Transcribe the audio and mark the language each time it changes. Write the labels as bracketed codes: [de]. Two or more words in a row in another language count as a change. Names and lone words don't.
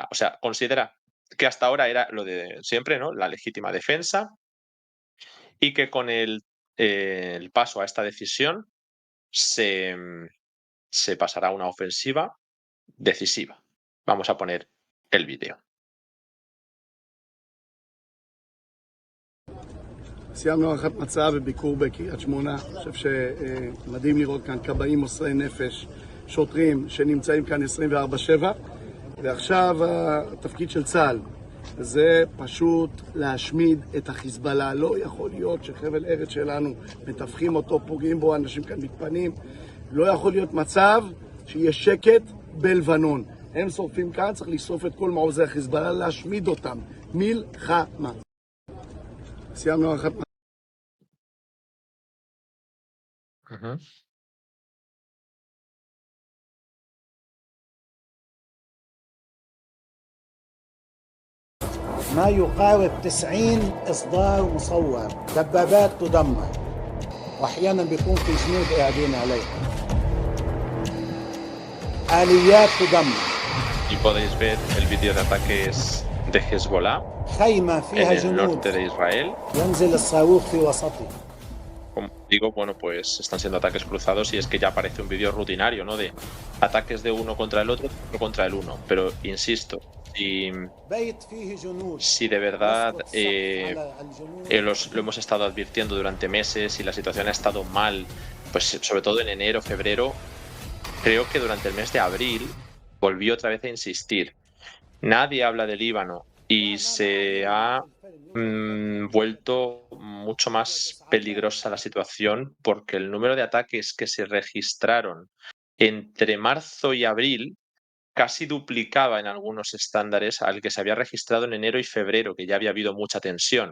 [es] O sea, considera que hasta ahora era lo de siempre, ¿no?, la legítima defensa, y que con el paso a esta decisión se, se pasará a una ofensiva decisiva. Vamos a poner el vídeo. [he] סיימנו הערכת מצב וביקור בקריית שמונה. אני חושב שמדהים לראות כאן כבאים מוסרי נפש, שוטרים שנמצאים כאן 24/7. ועכשיו התפקיד של צה"ל זה פשוט להשמיד את החיזבאללה. לא יכול להיות שחבל ארץ שלנו מטווחים אותו, פוגעים בו, אנשים כאן מתפנים. לא יכול להיות מצב שיהיה שקט בלבנון. הם שורפים כאן, צריך לשרוף את כל מעוזי החיזבאללה, להשמיד אותם. מלחמה. סיימנו הערכת מצב. Ujú. [ar] ما يقارب 90 إصدار مصور، دبابات تدمر، وأحيانا بيكون في جنود قاعدين عليها، آليات تدمر، [es] Y podéis ver el vídeo de ataques de Hezbollah [ar] خيمة [es] en [ar] فيها [es] el [ar] جنود [es] norte de Israel. [ar] ينزل الصاروخ في وسطها. [es] Como digo, bueno, pues están siendo ataques cruzados, y es que ya parece un vídeo rutinario, ¿no?, de ataques de uno contra el otro contra el uno. Pero insisto, si, [ar] بيت فيه جنود [es] si de verdad [ar] يسقط السقف على الجنود. [es] lo hemos estado advirtiendo durante meses y la situación ha estado mal, pues sobre todo en enero, febrero, creo que durante el mes de abril volvió otra vez a insistir. Nadie habla de Líbano y se ha vuelto mucho más peligrosa la situación, porque el número de ataques que se registraron entre marzo y abril casi duplicaba en algunos estándares al que se había registrado en enero y febrero, que ya había habido mucha tensión.